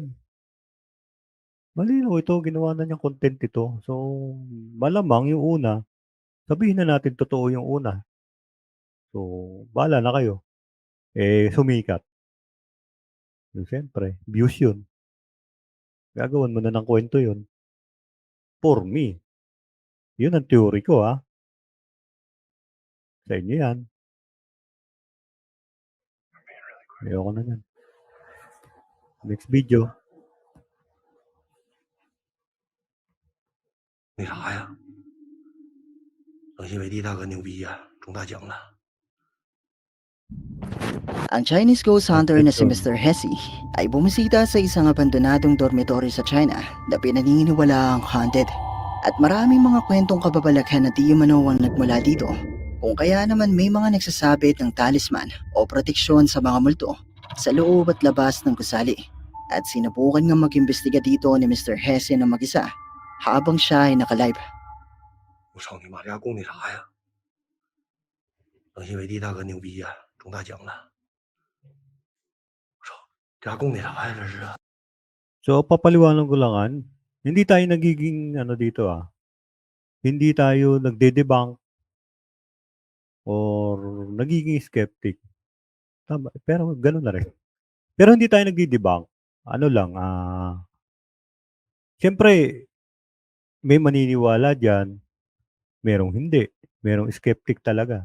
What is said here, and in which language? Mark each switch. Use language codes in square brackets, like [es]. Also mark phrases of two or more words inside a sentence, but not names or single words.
[tl] Malinaw ito, ginawa na niyang content ito. So, malamang yung una, sabihin na natin totoo yung una. So, bahala na kayo. Eh, sumikat. So, siyempre, views yun. Gagawan mo na ng kwento yun. [en] For me. [tl] Yun ang theory ko, ha. Sa inyo yan. Ayoko na yan. [en] Next video. [zh] 那啥呀？冷心伟帝大哥牛逼呀、中大奖了。 [tl] ang Chinese ghost hunter na si [en] Attention. [tl] Mr. Hesse ay bumisita sa isang abandonadong dormitory sa China na pinaniniwalaang haunted. At maraming mga kwentong kababalaghan na di umano ang nagmula dito. Kung kaya naman may mga nagsasabit ng talisman o proteksyon sa mga multo sa loob at labas ng gusali. At sinubukan nga mag-imbestiga dito ni Mr. Hesse na mag-isa habang siya ay nakalive. [zh] 我操你妈，这家供那啥呀？冷心伟帝大哥牛逼呀、中大奖了。我操，这家供那啥呀？这是。 [tl] So, papaliwanag ko lang, hindi tayo nagiging, dito, hindi tayo nagde-debunk or nagiging skeptic. Tama, pero gano'n na rin. Pero hindi tayo nagde-debunk. Ano lang, siyempre, may maniniwala dyan, merong hindi, merong skeptic talaga.